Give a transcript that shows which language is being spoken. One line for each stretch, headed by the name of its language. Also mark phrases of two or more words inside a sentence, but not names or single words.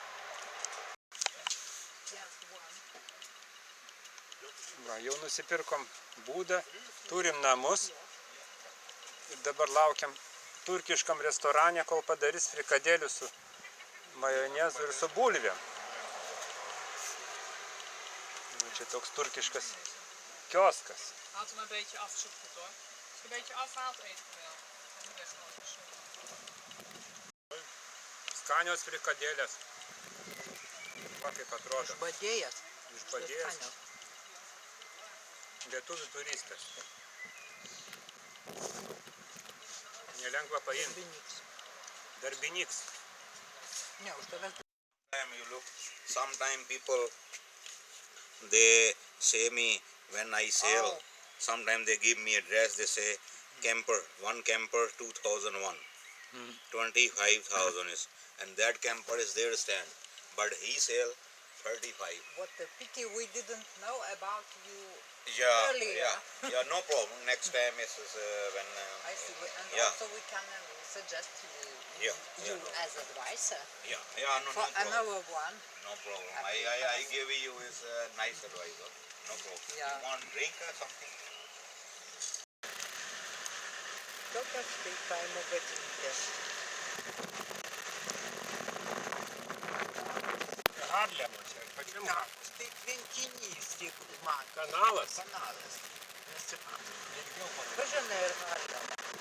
Lithuanian: Va, jau nusipirkom būdą, turim namus ir dabar laukiam turkiškam restorane, kol padarys frikadėlių su majonezu ir su bulvėm. Čia toks turkiškas kioskas.
Dutch: Haalt hem een beetje af, is ook goed hoor. Als je een beetje afhaalt, eet ik hem wel. Dat is best wel gezond.
Lithuanian: Skanios frikadėlės. Va, kaip atrodo. Išbadėjęs. Išbadėjęs. Lietuvių turistas. Nelengva paimti. Darbiniks. Ne, už tavęs.
English: You look, sometimes people, they say me when I sell, Oh. sometimes they give me address, they say camper, one camper 2001, 25,000 is, and that camper is their stand, but he sell 35. What a pity we didn't know about you Yeah, earlier. yeah, no problem. Next time is when. I see. And Yeah. also we can suggest you No. as advisor Yeah, no for problem. another one. No problem. I give you is nice advisor. No problem. Yeah. You want drink or something?
Lithuanian: Tokios štai kaimo gatvytės. Harlemo čia. Pačiam Štai tvenkinys, jeigu man. kanalas. Kanalas. Nesimato. Važiuojame ir Harlemą.